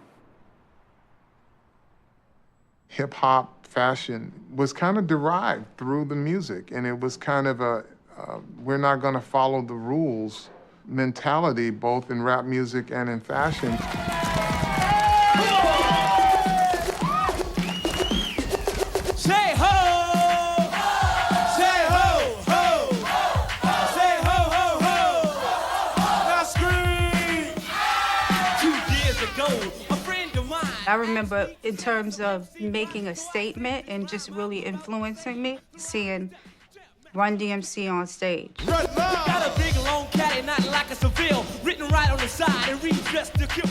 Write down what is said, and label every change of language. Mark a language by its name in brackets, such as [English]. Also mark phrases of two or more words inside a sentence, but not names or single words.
[English] Hip-hop fashion was kind of derived through the music, and it was kind of a we're not going to follow the rules mentality, both in rap music and in fashion. Say ho! Say ho, ho! Say ho, ho, ho! Now scream! 2 years ago, a friend of mine. I remember in terms of making a statement and just really influencing me, seeing Run DMC on stage. Got a big long caddy, not like a Seville, written right on the side and redressed to kill.